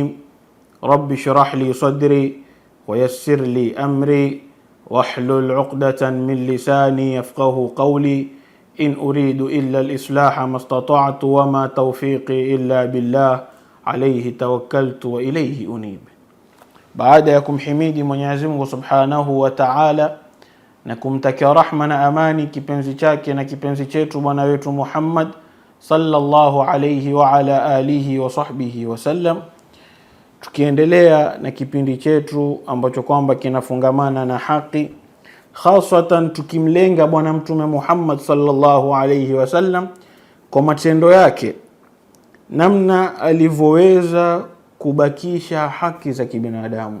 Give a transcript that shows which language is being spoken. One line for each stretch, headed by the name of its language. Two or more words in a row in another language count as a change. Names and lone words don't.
Arabic: رب اشرح لي صدري ويسر لي أمري واحلل عقدة من لساني يفقه قولي، إن أريد إلا الإصلاح ما استطعت وما توفيقي إلا بالله عليه توكلت وإليه أنيب.
Swahili: Baada ya kumhimidi Mwenyezi Mungu
Arabic: سبحانه وتعالى
Swahili: na kumtakia rahma na amani kipenzi chake na kipenzi chetu bwana wetu Muhammad
Arabic: صلى الله عليه وعلى آله وصحبه وسلم,
Swahili: tukiendelea na kipindi chetu ambacho kwamba kinafungamana na haki, hasatan tukimlenga bwana mtume Muhammad
Arabic: صلى الله عليه وسلم
Swahili: kwa matendo yake, namna alivyoweza kubakisha haki za kibinadamu.